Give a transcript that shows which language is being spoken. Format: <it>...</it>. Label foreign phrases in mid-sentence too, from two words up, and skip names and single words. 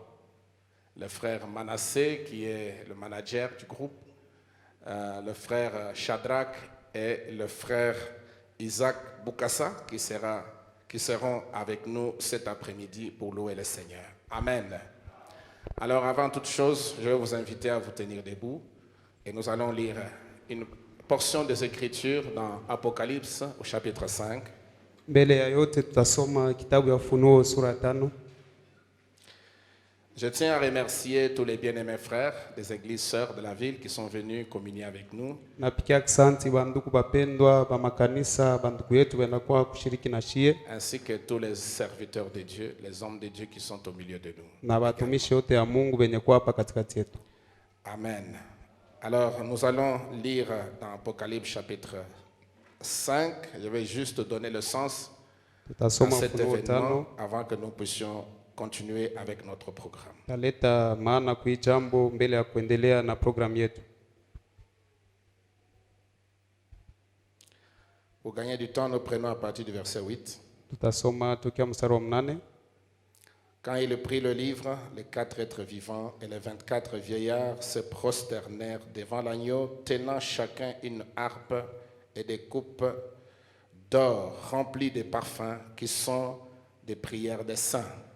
<fr>Le frère Manassé, qui est le manager du groupe, le frère Shadrach et le frère Isaac Boukassa, qui seront avec nous cet après-midi pour louer le Seigneur. Amen. Alors, avant toute chose, je vais vous inviter à vous tenir debout et nous allons lire une portion des Écritures dans Apocalypse au chapitre 5.</fr> <sw>Mbele ya yote tutasoma kitabu ya Ufunuo sura 5.</sw> <fr>Je tiens à remercier tous les bien-aimés frères des églises sœurs de la ville qui sont venus communier avec nous.</fr> <sw>Napikia asante banduku bapendwa ba makanisa banduku yetu benakuwa kushiriki na shie,</sw> <fr>ainsi que tous les serviteurs de Dieu, les hommes de Dieu qui sont au milieu de nous.</fr> <sw>na batumishi yote ya Mungu benye kuwa hapa katikati yetu.</sw> <fr>Amen. Alors, nous allons lire dans Apocalypse chapitre 5. Je vais juste donner le sens à</fr> <sw>Tutasoma</sw> <fr>cet</fr> <sw>Ufunuo</sw> <fr>événement</fr> <sw>5.</sw> <fr>avant que nous puissions continuer avec notre programme.</fr> <sw>Taleta maana kui jambo mbele ya kuendelea na programu yetu.</sw> <fr>Pour gagner du temps, nous prenons à partir du verset 8.</fr> <sw>Tutasoma tokea mstari wa 8.</sw> <fr>Quand il prit le livre, les 4 êtres vivants et les 24 vieillards se prosternèrent devant l'agneau, tenant chacun une harpe et des coupes d'or remplies de parfums qui sont des prières des saints.</fr>